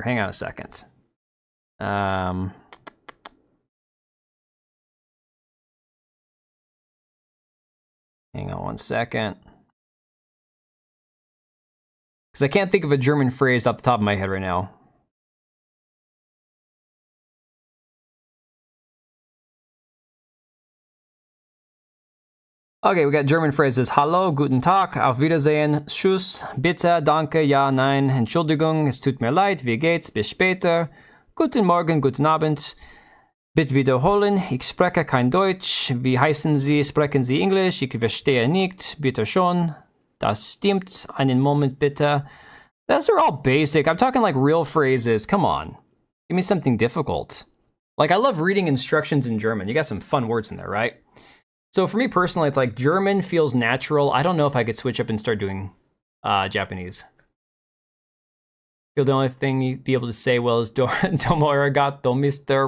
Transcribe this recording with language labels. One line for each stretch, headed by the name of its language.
English: Hang on a second. Hang on one second. Because I can't think of a German phrase off the top of my head right now. Okay, we got German phrases.
German: Hallo, guten Tag, auf Wiedersehen, Tschüss, bitte, danke, ja, nein, Entschuldigung, es tut mir leid, wie geht's, bis später, guten Morgen, guten Abend, bitte wiederholen, ich spreche kein Deutsch, wie heißen Sie, sprechen Sie Englisch, ich verstehe nicht, bitte schon, das stimmt, einen Moment bitte.
English: Those are all basic. I'm talking like real phrases. Come on. Give me something difficult. Like, I love reading instructions in German. You got some fun words in there, right? So for me personally, it's like German feels natural. I don't know if I could switch up and start doing Japanese. Feel the only thing you'd be able to say well is
Japanese: Domo arigato,
English: Mr.